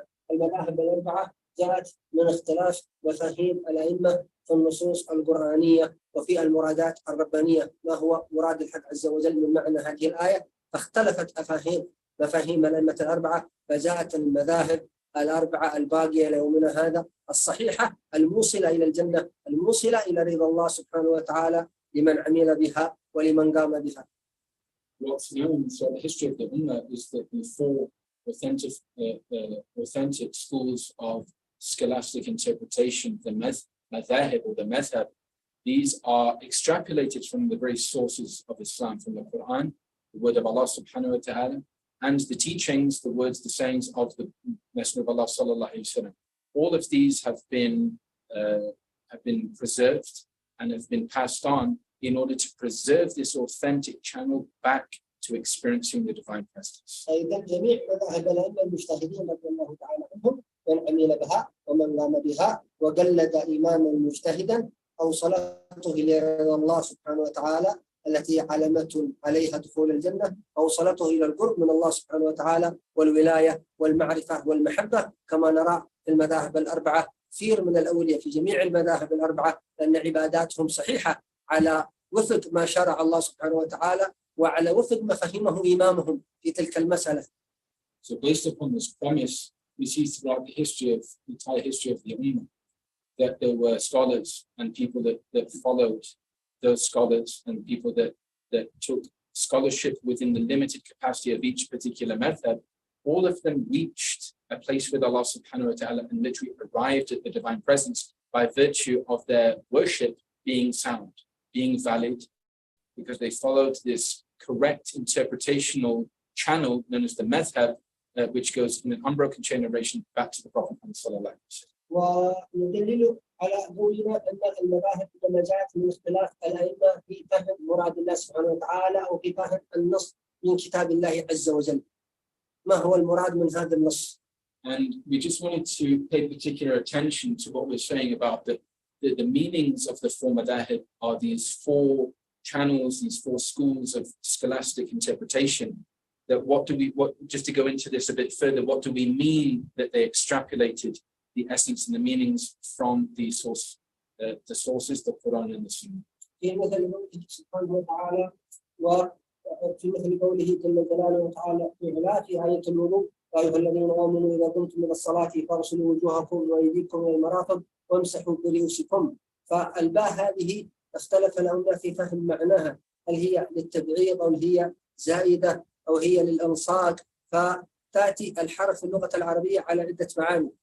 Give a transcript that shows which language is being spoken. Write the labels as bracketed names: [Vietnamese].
[Arabic] المذاهب الأربعة جاءت من اختلاف مفاهيم الأئمة في النصوص القرآنية وفي المرادات الربانية، ما هو مراد الحق عز وجل من معنى هذه الآية، فاختلفت مفاهيم الأئمة الأربعة، فجاءت المذاهب الأربعة الباقية ليومنا هذا الصحيحة الموصلة إلى الجنة، الموصلة إلى رضا الله سبحانه وتعالى لمن عمل بها ولمن قام بها. [English] What's known throughout the history of the Ummah is that the four authentic schools of scholastic interpretation, the madhahib or the madhab, these are extrapolated from the very sources of Islam, from the Quran, the word of Allah subhanahu wa ta'ala, and the teachings, the words, the sayings of the Messenger of Allah sallallahu alaihi wasallam. All of these have been preserved and have been passed on in order to preserve this authentic channel back to experiencing the divine presence. [Arabic] أيضا جميع مذاهب الأئمة المجتهدين رضي الله تعالى عنهم من عمل بها ومن قام بها وقلد إماما مجتهدا أوصلته إلى رضا الله سبحانه وتعالى التي علامة عليها دخول الجنة، أوصلته إلى القرب من الله سبحانه وتعالى والولاية والمعرفة والمحبة، كما نرى في المذاهب الأربعة كثير من الأولياء في جميع المذاهب الأربعة لأن عباداتهم صحيحة على وفق ما شرع الله سبحانه وتعالى وعلى وفق ما فهمه إمامهم في تلك المسألة. [English] So based upon this premise, we see throughout the entire history of the Ummah that there were scholars and people that followed those scholars and people that took scholarship within the limited capacity of each particular method. All of them reached a place with Allah subhanahu wa ta'ala and literally arrived at the divine presence by virtue of their worship being sound, being valid, because they followed this correct interpretational channel known as the madhab, which goes in an unbroken chain narration back to the Prophet Muhammad. [Arabic] وندلل على قولنا أن المذاهب إنما جاءت من اختلاف الأئمة في فهم مراد الله سبحانه وتعالى أو في فهم النص من كتاب الله عز وجل. ما هو المراد من هذا النص؟ [English] And we just wanted to pay particular attention to what we're saying about the meanings of the four madahib are these four channels, these four schools of scholastic interpretation. That just to go into this a bit further, what do we mean that they extrapolated the essence and the meanings from the sources, the Quran and the Sunnah? [Arabic] في مثل قوله سبحانه وتعالى وفي مثل قوله جل جلاله وتعالى في آية الوضوء يا أيها الذين آمنوا إذا قمتم إلى الصلاة فاغسلوا وجوهكم وأيديكم إلى المرافق وامسحوا برؤوسكم. فالباء هذه اختلف العلماء في فهم معناها، هل هي للتبعيض أو هي زائدة أو هي للألصاق، فتأتي الحرف في اللغة العربية على عدة معاني.